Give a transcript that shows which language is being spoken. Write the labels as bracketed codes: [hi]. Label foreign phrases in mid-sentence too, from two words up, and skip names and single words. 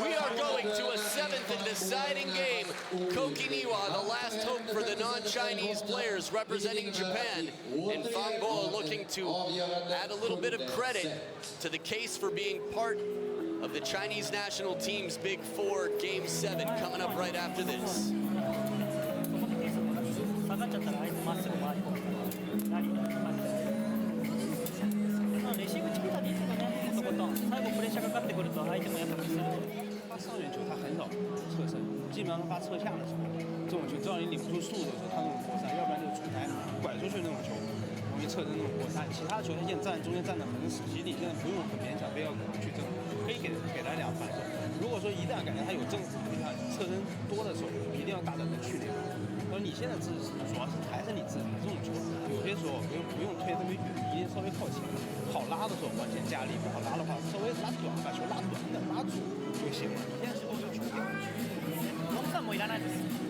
[en] We are going to a 7th and deciding game. Koki NIWA, the last hope for the non-Chinese players representing Japan, and Fangboa looking to add a little bit of credit to the case for being part of the Chinese national team's Big Four, Game 7, coming up right after this. [ja] 下がっちゃったら相手まっすぐ回り込むからラリーの感じでレシーブチキータでいいけどね、とことん最後プレッシャーかかってくると相手もやっぱミスる。 [zh] 发上旋球他很少侧身，基本上发侧下的时候，这种球只要你领不住速度的时候，他那种活塞，要不然就是出台拐出去那种球，容易侧身那种活塞。其他球他现在站中间站得很死，其实你现在不用很勉强，非要去争，可以给他2反手。如果说一旦感觉他有正他侧身多的时候，一定要大胆的去那个。而你现在自己主要是还是你自己这种球，有些时候不用推特别远，一定稍微靠前。好拉的时候完全加力，不好拉的话稍微拉短，把球拉短的拉住就行了。一件事就是球点。 [ja] ノッカンもいらないです。